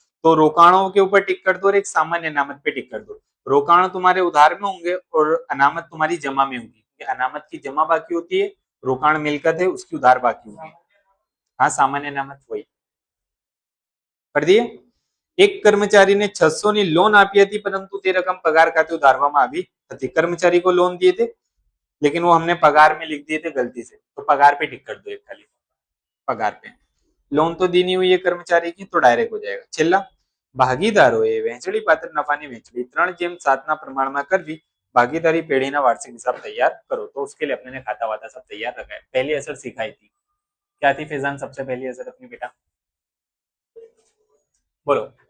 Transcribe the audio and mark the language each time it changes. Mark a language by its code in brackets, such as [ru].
[hi] तो रोकाणों के ऊपर टिक कर दो और एक सामान्य अनामत पे टिक कर दो। रोकाणो तुम्हारे उधार में होंगे और अनामत तुम्हारी जमा में होगी। अनामत की जमा बाकी होती है, रोकाण मिलकत है उसकी उधार बाकी होगी। हाँ सामान्य अनामत वही कर दिए। [gu] एक कर्मचारीने 600 ની લોન આપી હતી, પરંતુ તે રકમ પગાર ખાતે ઉધારવામાં આવી હતી। [hi] कर्मचारी को लोन दिए थे लेकिन वो हमने पगार में लिख दिए थे गलती से, तो पगार पे टिक कर दो एक खाली, पगार पे। लोन तो दी नहीं हुई है कर्मचारी की, तो डायरेक्ट हो जाएगा। [gu] છેલ્લા, ભાગીદારોએ વહેંચણી પાત્ર નફાની વહેંચણી 3/7 ના પ્રમાણમાં કરવી। [hi] भागीदारी पेढ़ीना वार्षिक हिसाब तैयार करो। तो उसके लिए अपने ने खाता वाता सब तैयार रखा है। पहली असर सिखाई थी, क्या थी फैजान सबसे पहली असर अपनी, बेटा बोलो।